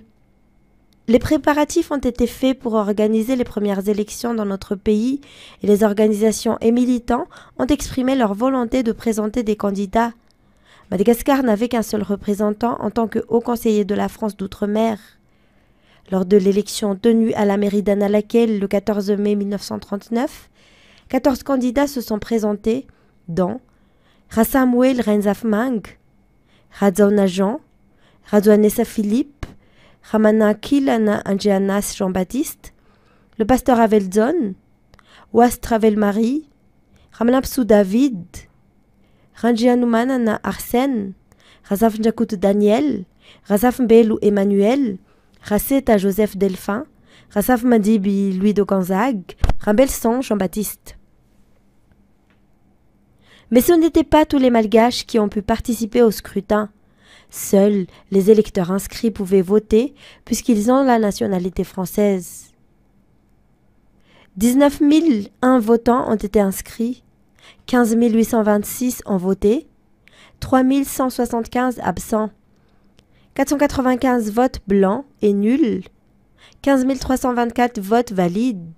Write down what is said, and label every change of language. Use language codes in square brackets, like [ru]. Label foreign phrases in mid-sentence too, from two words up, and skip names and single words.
[fr] Les préparatifs ont été faits pour organiser les premières élections dans notre pays et les organisations et militants ont exprimé leur volonté de présenter des candidats. Madagascar n'avait qu'un seul représentant en tant que haut conseiller de la France d'outre-mer. Lors de l'élection tenue à la mairie d'Annalakal le 14 mai 1939, 14 candidats se sont présentés, dont Rassamuel Renzafmang, Radzona Jean, Radouanessa Philippe, Ramana Kilana Angianas Jean-Baptiste, le pasteur Avelson, Was Travel Marie, Ramnapsou David, Ranjianumanana Arsène, Razaf Njakut Daniel, Razaf Mbelou Emmanuel, Raceta Joseph Delphin, Razaf Madibi Louis de Gonzague, Rambelson Jean-Baptiste. Mais ce n'étaient pas tous les Malgaches qui ont pu participer au scrutin. Seuls les électeurs inscrits pouvaient voter puisqu'ils ont la nationalité française. 19 001 votants ont été inscrits, 15 826 ont voté, 3175 absents, 495 votes blancs et nuls, 15 324 votes valides.